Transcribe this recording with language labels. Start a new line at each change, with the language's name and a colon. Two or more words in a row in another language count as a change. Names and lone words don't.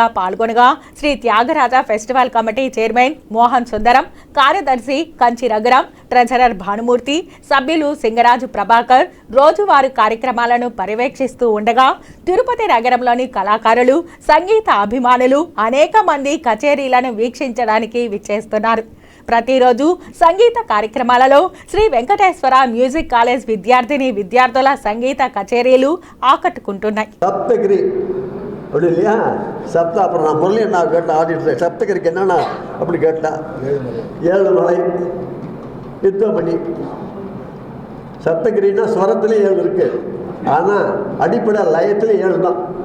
Telugu: పాల్గొనగా శ్రీ త్యాగరాజ ఫెస్టివల్ కమిటీ చైర్మన్ మోహన్ సుందరం, కార్యదర్శి కంచి రఘురాం, ట్రెజరర్ భానుమూర్తి, సభ్యులు సింగరాజు ప్రభాకర్ రోజువారీ కార్యక్రమాలను పర్యవేక్షిస్తూ ఉండగా తిరుపతి నగరంలోని కళాకారులు, సంగీత అభిమానులు అనేక మంది కచేరీలను వీక్షించడానికి విచ్చేస్తున్నారు. ప్రతిరోజు సంగీత కార్యక్రమాలలో శ్రీ వెంకటేశ్వర మ్యూజిక్ కాలేజ్ విద్యార్థిని విద్యార్థుల సంగీత కచేరీలు ஆக்கட்டுకుంటున్నాయి.
Tamil: சப்தகிரி அப்படி இல்லையா? அப்புறம் நான் முரளி நான் கேட்டேன் ஆடிட்டர் சப்தகிரிக்கு என்னன்னா அப்படி கேட்டா ஏழுமலை யுத்தமணி. சப்தகிரின்னா ஸ்வரத்துலேயும் 7 இருக்கு, ஆனால் அடிப்படை லயத்துலேயும் 7 தான்.